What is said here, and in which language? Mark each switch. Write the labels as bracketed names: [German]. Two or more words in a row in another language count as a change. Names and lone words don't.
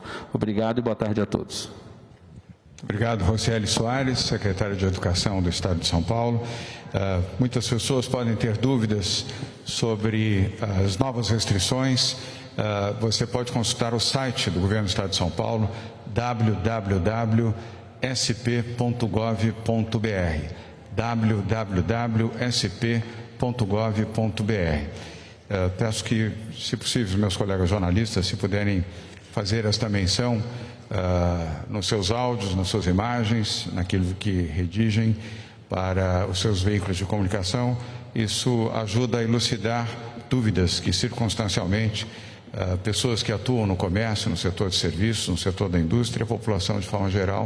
[Portuguese] Obrigado e boa tarde a todos. Obrigado, Rocieli Soares, secretária de Educação do Estado de São Paulo. Muitas pessoas podem ter dúvidas sobre as novas restrições. Você pode consultar o site do Governo do Estado de São Paulo, www.sp.gov.br, www.sp.gov.br. Peço que, se possível, os meus colegas jornalistas, se puderem fazer esta menção nos seus áudios, nas suas imagens, naquilo que redigem para os seus veículos de comunicação. Isso ajuda a elucidar dúvidas que, circunstancialmente, pessoas que atuam no comércio, no setor de serviços, no setor da indústria, a população de forma geral.